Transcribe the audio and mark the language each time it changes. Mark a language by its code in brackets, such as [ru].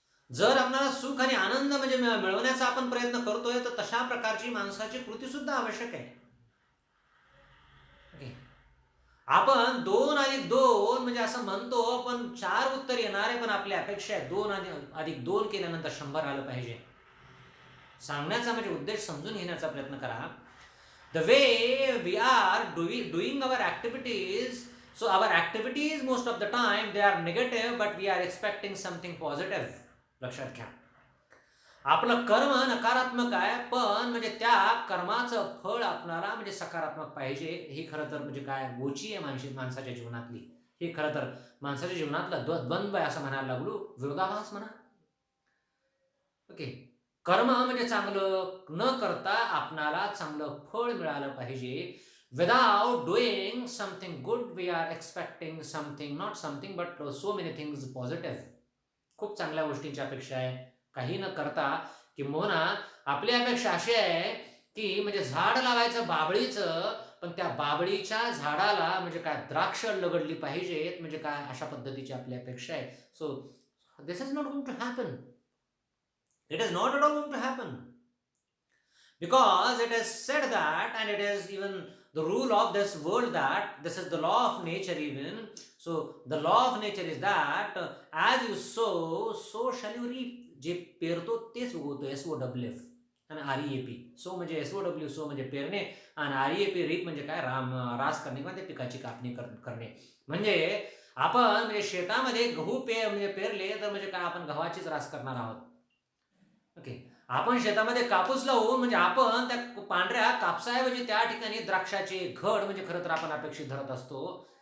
[mr] जर आपल्याला सुख आणि आनंद म्हणजे मिळवण्याचा आपण प्रयत्न करतोय, तर तशा प्रकारची माणसाची कृती सुद्धा आवश्यक आहे. ओके. आपण 2+2 म्हणजे असं म्हणतो, पण 4 उत्तर येणार आहे, पण आपली अपेक्षा आहे 2+2 केल्यानंतर 100 आलं पाहिजे. सांगण्याचा म्हणजे उद्देश समजून घेण्याचा प्रयत्न करा. [en] The way we are doing our activities, so our activities most of the time they are negative, but we are expecting something positive. [mr] लक्षात घ्या. आपलं कर्म नकारात्मक आहे, पण म्हणजे त्या कर्माचं फळ आपल्याला म्हणजे सकारात्मक पाहिजे. ही खरं तर म्हणजे काय गोची आहे माणसाच्या जीवनातली. हे खरं तर माणसाच्या जीवनातला द्वंद्व आहे असं म्हणायला लागलो, विरोधाभास म्हणा. ओके. कर्म म्हणजे चांगलं न करता आपणाला चांगलं फळ मिळालं पाहिजे. [en] Without doing something good we are expecting something, not something but so many things positive. [mr] खूप चांगल्या गोष्टींची अपेक्षा आहे. काही न करता किंबहुना आपली अपेक्षा अशी आहे की म्हणजे झाड लावायचं बाबळीचं, पण त्या बाबळीच्या झाडाला म्हणजे काय द्राक्ष लगडली पाहिजेत, म्हणजे काय अशा पद्धतीची आपली अपेक्षा आहे. [en] So this is not going to happen. It is not at all going to happen. Because it is said that, and it is even the rule of this world, that this is the law of nature even. So the law of nature is that as you sow, so shall you reap. [mr] जे पेरतो तेच उगवतो. SOWF आणि REAP. So म्हणजे SOW, so म्हणजे पेरणे, आणि REAP reap म्हणजे काय रास करणे किंवा त्या पिकाची कापणी करणे. म्हणजे आपण म्हणजे शेतामध्ये गहू म्हणजे पेरले तर म्हणजे काय आपण गव्हाचीच रास करणार आहोत. ओके. आपण शेतामध्ये कापूस लावून म्हणजे आपण त्या पांढऱ्या कापसाऐवजी त्या ठिकाणी द्राक्षाचे घड म्हणजे खरं तर आपण अपेक्षित धरत असतो.